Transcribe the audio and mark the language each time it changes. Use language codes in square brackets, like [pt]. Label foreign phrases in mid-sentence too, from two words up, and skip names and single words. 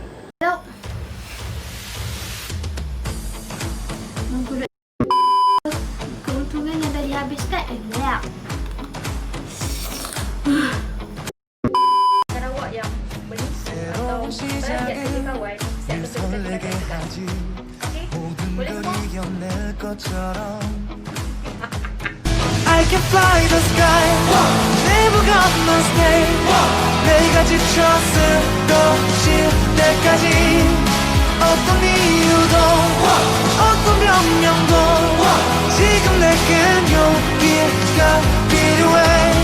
[ms] Keuntungan yang dah dihabiskan adalah Sarawak yang berniaga atau plagiat dari kawan, saya akan berikan tindakan tegas. Okey? Boleh semua? [ko] 이겨낼 것처럼 [en] I can fly the sky Never gonna stay [ko] 내가 지쳐 쓰러질 때까지 어떤 이유도 어떤 변명도 지금 내겐 용기가 필요해